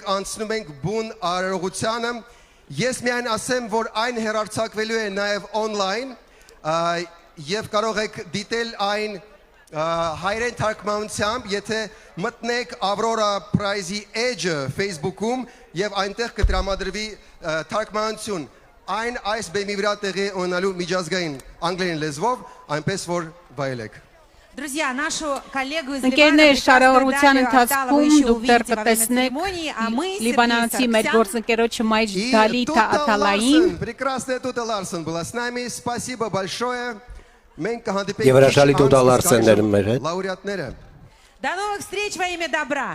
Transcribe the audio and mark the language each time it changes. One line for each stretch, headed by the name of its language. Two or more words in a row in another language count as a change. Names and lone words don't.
Armenian: անցնում ենք բուն արարողությանը։ Ես միայն ասեմ, որ այն հեռարձակվելու է նաև on-line եւ կարող եք դիտել այն հայերեն թարգմանությամբ, եթե մտնեք Ավրորա Prize-ի էջը Facebook-ում եւ այնտեղ կտրամադրվի թարգմանություն։ Այն այս բեմի վրա տեղի ունենալու միջազգային անգլերեն լեզվով, այնպես որ վայելեք։
Russian: Друзья, нашу коллегу из
Armenian: Ընկերներ, շարավորության ընթացքում դուք դեռ կտեսնեք լիբանանցի մեր գործընկերոջը Մայջ Դալիթա Աթալային։
Russian: Прекрасная Тута Ларсон была с нами. Спасибо большое.
Armenian: Մենք Եվ հրաշալի Տուտա Լարսենները մեր հետ։ Լաուրեատները։
Russian: До новых встреч во имя добра.